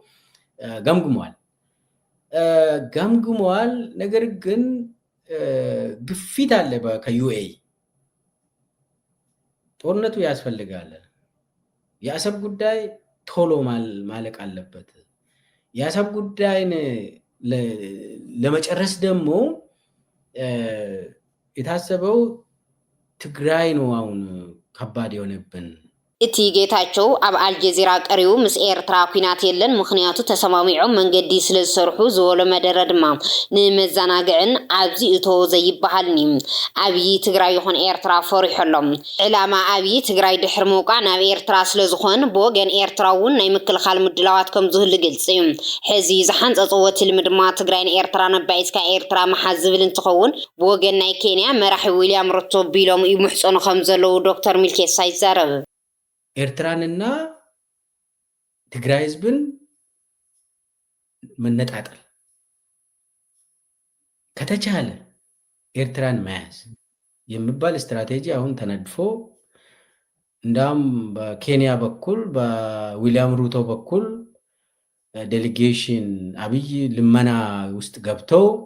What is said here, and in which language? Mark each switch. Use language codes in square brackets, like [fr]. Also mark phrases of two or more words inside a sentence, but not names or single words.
[am] ገምግመዋል። ነገር ግን ግፊት አለ ከዩኤ ጦርነቱ ያስፈልጋል፣ የአሰብ ጉዳይ ቶሎ ማለቅ አለበት፣ የአሰብ ጉዳይን ለመጨረስ ደግሞ የታሰበው ትግራይ ነው አሁን ከባድ የሆነብን። [ti] እቲ ጌታቸው ኣብ አልጀዚራ ቀሪቡ ምስ ኤርትራ ኩናት የለን ምክንያቱ ተሰማሚዖም መንገዲ ስለ ዝሰርሑ ዝበሎ መደረ ድማ ንመዘናግዕን ኣብዚ እተዎ ዘይበሃልን እዩ። ኣብይ ትግራይ ይኹን ኤርትራ ፈሪሖሎም ዕላማ ኣብይ ትግራይ ድሕሪ ምውቃዕ ናብ ኤርትራ ስለ ዝኾን ብወገን ኤርትራ እውን ናይ ምክልኻል ምድላዋት ከም ዝህሉ ግልጽ እዩ። ሕዚ ዝሓንፀፅዎ ትልሚ ድማ ትግራይን ኤርትራን ኣባይስካ ኤርትራ መሓዝ ዝብል እንትኸውን ብወገን ናይ ኬንያ መራሒ ዊልያም ሩቶ ቢሎም ይምሕፀኑ ከም ዘለዉ ዶክተር ሚልኬሳ ይዛረብ። [am] ኤርትራንና ትግራይ ህዝብን መነጣጠል ከተቻለ ኤርትራን መያዝ የሚባል ስትራቴጂ አሁን ተነድፎ እንዳውም በኬንያ በኩል በዊሊያም ሩቶ በኩል ዴሊጌሽን አብይ ልመና ውስጥ ገብተው